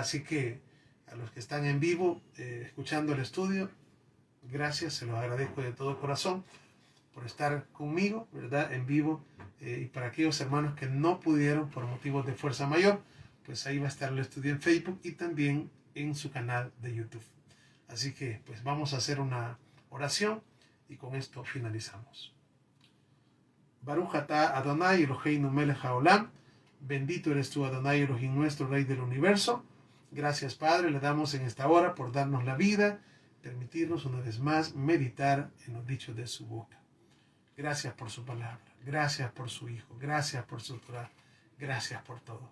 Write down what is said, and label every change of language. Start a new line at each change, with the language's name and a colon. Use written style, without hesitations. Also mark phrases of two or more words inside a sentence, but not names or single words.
Spanish: Así que a los que están en vivo, escuchando el estudio, gracias, se los agradezco de todo corazón por estar conmigo, ¿verdad? En vivo. Y para aquellos hermanos que no pudieron por motivos de fuerza mayor, pues ahí va a estar el estudio en Facebook y también en su canal de YouTube. Así que pues vamos a hacer una oración y con esto finalizamos.
Hebrew: ברוך אתה אדוני אלוהינו מלך העולם.
Spanish: Bendito eres tú,
Hebrew: אדוני אלוהים,
Spanish: nuestro Rey del universo. Gracias, Padre, le damos en esta hora por darnos la vida, permitirnos una vez más meditar en los dichos de su boca. Gracias por su palabra, gracias por su Hijo, gracias por su Torah, gracias por todo.